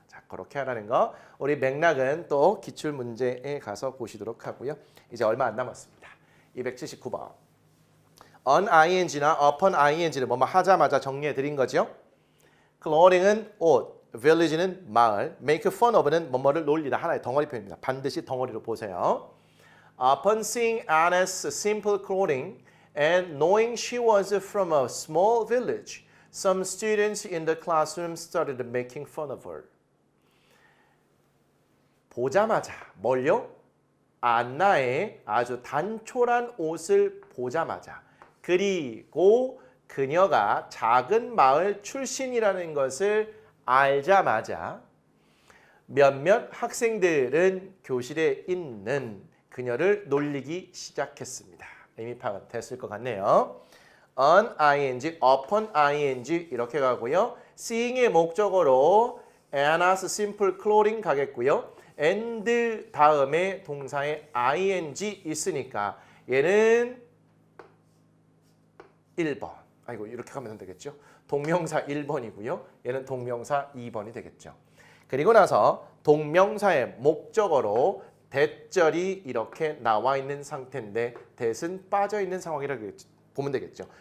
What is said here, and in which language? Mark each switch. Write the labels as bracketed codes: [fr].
[ko] 자, 그렇게 하라는 거. 우리 맥락은 또 기출 문제에 가서 보시도록 하고요. 이제 얼마 안 남았습니다. 279번. on ing나 upon ing를 뭐뭐 하자마자 정리해 드린 거죠. clothing은 옷, village는 마을, make fun of는 뭐뭐를 놀리다 하나의 덩어리 표현입니다. 반드시 덩어리로 보세요. [en] Upon seeing Anna's simple clothing and knowing she was from a small village, some students in the classroom started making fun of her. [ko] 보자마자 뭘요? 안나의 아주 단촐한 옷을 보자마자 그리고 그녀가 작은 마을 출신이라는 것을 알자마자 몇몇 학생들은 교실에 있는 그녀를 놀리기 시작했습니다. 의미 파악은 됐을 것 같네요. on ing, upon ing 이렇게 가고요. seeing의 목적어로 Anna's simple clothing 가겠고요. and 다음에 동사에 ing 있으니까 얘는 1번. 아이고 이렇게 가면 되겠죠. 동명사 1번이고요. 얘는 동명사 2번이 되겠죠. 그리고 나서 동명사의 목적어로 대절이 이렇게 나와 있는 상태인데 대은 빠져 있는 상황이라고 보면 되겠죠.